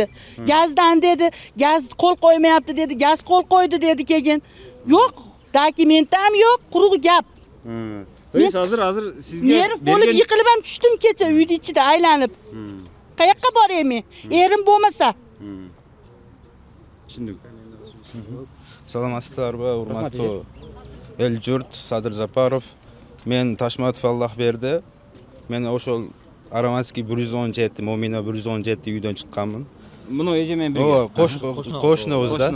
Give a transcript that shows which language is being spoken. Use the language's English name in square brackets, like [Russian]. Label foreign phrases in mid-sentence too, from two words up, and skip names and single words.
[Uzbek] Gazdan dedi, gaz qo'l qo'ymayapti dedi. Gaz qo'l qo'ydi dedi keyin. Yo'q, dokument ham yo'q, quruq gap. Hozir sizga Nerv bo'lib yiqilib ham tushdim kecha uyning ichida aylanib. Qayoqqa boraymi? Erim bo'lmasa. Tushundim. [Kyrgyz] Саламатсыздарбы, урматтуу эл журт, Садыр Запаров. Мен Ташматов Аллах берди. Мен ошол Араманский 117, Момина 117 үйдөн чыкканмын. Муну эже менен бирге. Кошунубуз да.